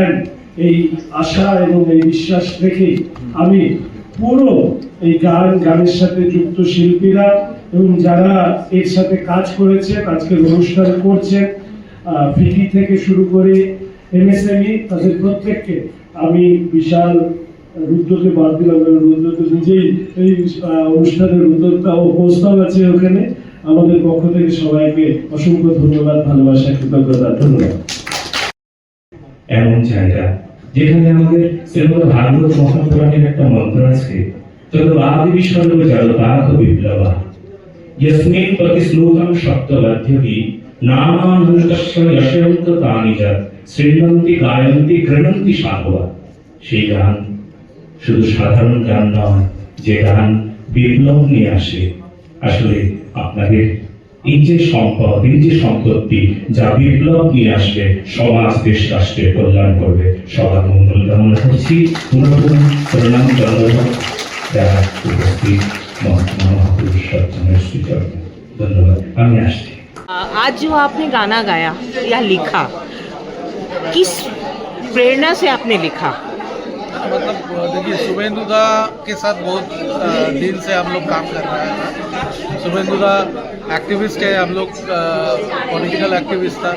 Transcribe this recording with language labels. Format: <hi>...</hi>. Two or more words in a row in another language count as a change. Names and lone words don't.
<bn>দেন, এই আশা এবং এই বিশ্বাস রেখে আমি পুরো এই গানের সাথে যুক্ত শিল্পীরা এবং যারা এর সাথে কাজ করেছেন, আজকের অনুষ্ঠান করছেন, ফিকি থেকে শুরু করে এমএসএমই, তাদের প্রত্যেককে আমি বিশাল রুদ্রকে বাদ দিলাম, রুদ্র তো নিজেই এই অনুষ্ঠানের উদ্যোক্তা ও প্রস্তাব আছে ওখানে। আমাদের পক্ষ থেকে সবাইকে অসংখ্য ধন্যবাদ, ভালোবাসা, কৃতজ্ঞতা, ধন্যবাদ। এমন জায়গা যেখানে আমাদের শ্রীমদ ভাগবত মহাপুরাণের একটা মন্ত্র আছে,</bn> <sa>তদ আদি সর্ব জগতাখ বিপ্লবা यस्मिन् प्रति श्लोकं शब्दबद्ध्यति नामानुष्टस्य यशयन्त तानि च शृण्वन्ति गायन्ति गृह्णन्ति साधवा।</sa> <bn>সেই গান শুধু সাধারণ গান নয়, যে গান বিপ্লব নিয়ে আসে। আসলে আপনাদের এই যে সম্পদ, এই যে সম্পত্তি, যা বিপ্লব নিয়ে আসবে, সমাজ, দেশ, রাষ্ট্রের কল্যাণ করবে, সবার মঙ্গল কামনা করছি। পুনঃ প্রণাম জানাবো যারা উপস্থিত মহাত্মা মহাপুরুষ সজ্জনের শ্রীচরণে। ধন্যবাদ। আমি আসছি।</bn> <hi>आज जो आपने गाना गाया या लिखा, किस प्रेरणा से आपने लिखा? मतलब देखिए, शुभेंदु दा के साथ बहुत दिन से हम लोग काम कर रहे हैं। शुभेंदु दा एक्टिविस्ट है, हम लोग</hi> <en>political activist</en> <hi>था।</hi>